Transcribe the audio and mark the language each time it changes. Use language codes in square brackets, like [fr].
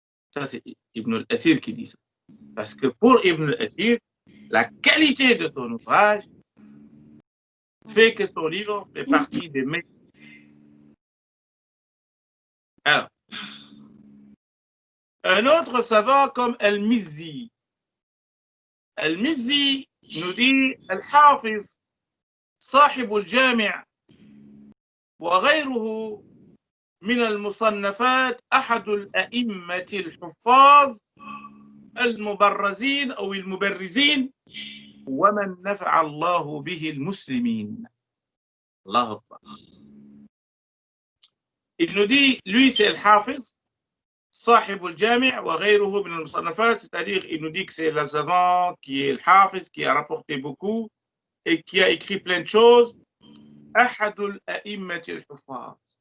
[fr] Ça, c'est Ibn al-Asir qui dit ça. Parce que pour Ibn al-Asir, la qualité de son ouvrage fait que son livre fait partie des meilleurs. Alors, un autre savant comme Al-Mizzi. [ar] Al-Mizzi [fr] nous dit [ar] Al-Hafiz, صاحب الجامع وغيره من المصنفات أحد الأئمة الحفاظ المبرزين أو المبرزين ومن نفع الله به المسلمين. الله أكبر. [fr] Il nous dit, lui c'est Al-Hafiz, [ar] صاحب الجامع وغيره من المصنفات, [fr] c'est-à-dire il nous dit que c'est le savant qui est Al-Hafiz, qui a rapporté beaucoup et qui a écrit plein de choses. [ar] أحد الأئمة الحفاظ.